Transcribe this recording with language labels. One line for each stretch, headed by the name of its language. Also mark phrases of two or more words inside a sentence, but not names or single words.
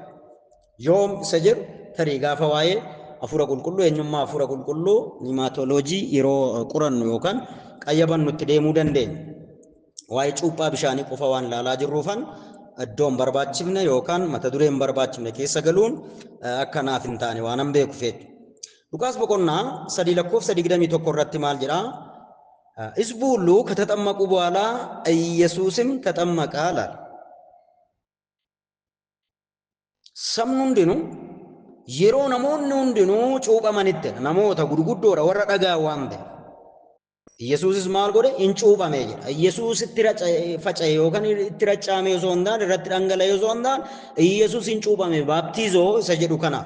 Oromo: Yoom isa jedhu tarii gaafa waa'ee hafuura qulqulluu eenyummaa hafuura qulqulluu nimaatooloojii yeroo qorannu yookaan qayyabannu itti deemuu dandeenya. Waa'ee cuuphaa bishaanii qofa waan ilaalaa jirruufan iddoon barbaachifne yookaan mata dureen barbaachifne keessa galuun akka naaf hin taane waan an beeku feetu. Luqaas boqonnaa 3:21 irratti maal jedha?
Amharic: ሕዝቡ ሁሉ ከተጠመቁ በኋላ ኢየሱስም ተጠመቀ አለ።
Oromo: Sabni hundinuu yeroo namoonni hundinuu cuuphamanitti namoota gurguddoodha warra dhagaa waan ta'e. Yesuusis maal godhe? Hin cuuphame jedha. Yesuus itti faca'e yookaan itti raccaame osoo hin taane irratti dhangala'e osoo hin taane Yesuus hin cuuphame baaptiizoo isa jedhu kana.